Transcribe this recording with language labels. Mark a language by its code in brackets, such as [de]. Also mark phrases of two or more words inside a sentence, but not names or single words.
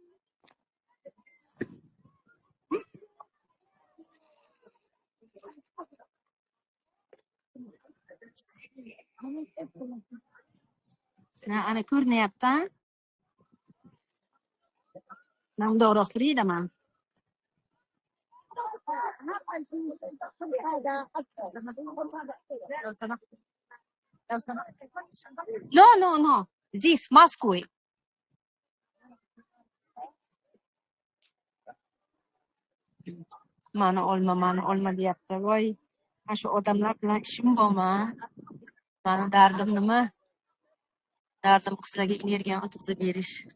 [uz] Ana ko'rinyapti. Men undoqroq turayman. [en] No. This Moscow. [uz] Mana olma deyapti. Voy, mana shu odamlar bilan ishim bormi? Mani dardim nima? Dardim qizlarga energiyani o'tkazib berish.